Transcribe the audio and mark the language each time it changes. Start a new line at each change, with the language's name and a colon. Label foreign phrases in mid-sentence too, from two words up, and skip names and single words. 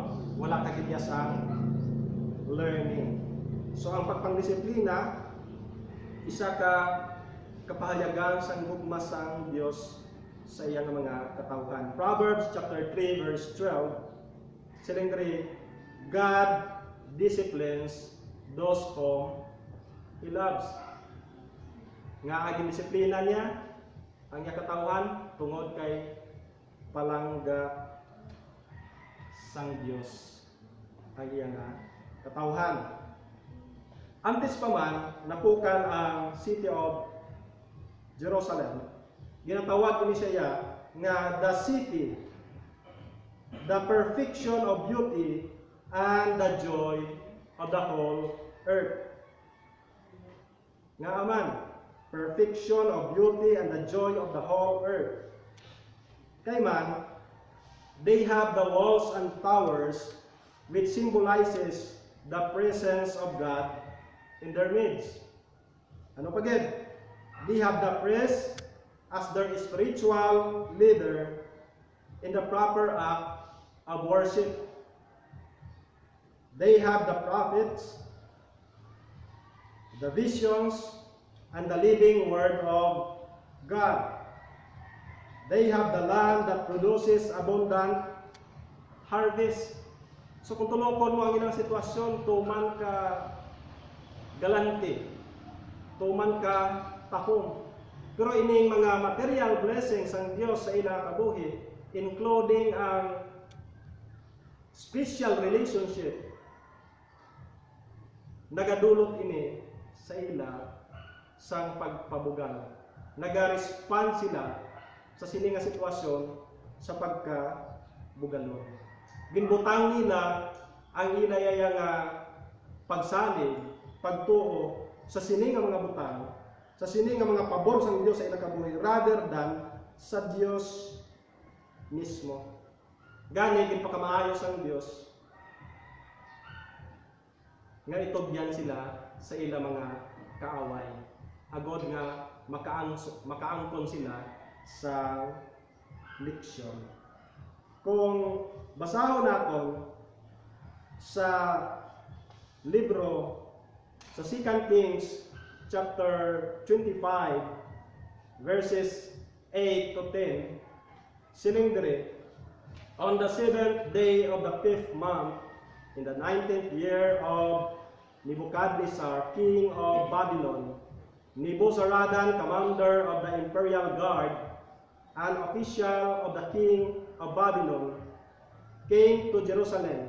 Hiligaynon: Wala ka gid sang learning. So ang pagpangdisiplina isa ka kapahayagan sang gugma sang Dios sa iyang mga katawhan. Proverbs chapter 3 verse 12 siling diri,
English: God disciplines those whom He loves.
Hiligaynon: Nga aging disiplina niya ang iyang katawhan tungod kay palangga sang Dios ang iyang katawhan. Antes pa man napukan ang
English: city of Jerusalem,
Hiligaynon: ginatawag ni siya nga
English: the city, the perfection of beauty and the joy of the whole earth.
Hiligaynon: Nga aman,
English: perfection of beauty and the joy of the whole earth.
Hiligaynon: Kay man,
English: they have the walls and towers which symbolizes the presence of God in their midst.
Hiligaynon: Ano pa gid?
English: They have the priest as their spiritual leader in the proper act of worship. They have the prophets, the visions, and the living word of God. They have the land that produces abundant harvest.
Hiligaynon: So kung tulokon mo ang ilang sitwasyon, tuman ka galante, tuman ka tahom. Pero ining mga
English: material blessings
Hiligaynon: ang Dios sa ilang kabuhi, including ang
English: special relationship,
Hiligaynon: nagadulot ini sa ila sang pagpabugal. Naga-respond sila sa sini nga sitwasyon sa pagkabugalon. Ginbutang nila ang inayaya nga pagsalig, pagtuo sa sini nga mga butang sa sini nga mga pabor sa Dios sa ilang kabuhi
English: rather than
Hiligaynon: sa Dios mismo. Gani ginpakamaayo sang Dios nga itugyan sila sa ilang mga kaaway. Agod nga makaangkon sila sa leksyon. Kung basahon naton sa libro sa 2 Kings chapter 25 verses 8 to 10, siling diri,
English: on the 7th day of the 5th month, in the 19th year of Nebuchadnezzar, king of Babylon, Nebuzaradan, commander of the imperial guard, an official of the king of Babylon, came to Jerusalem.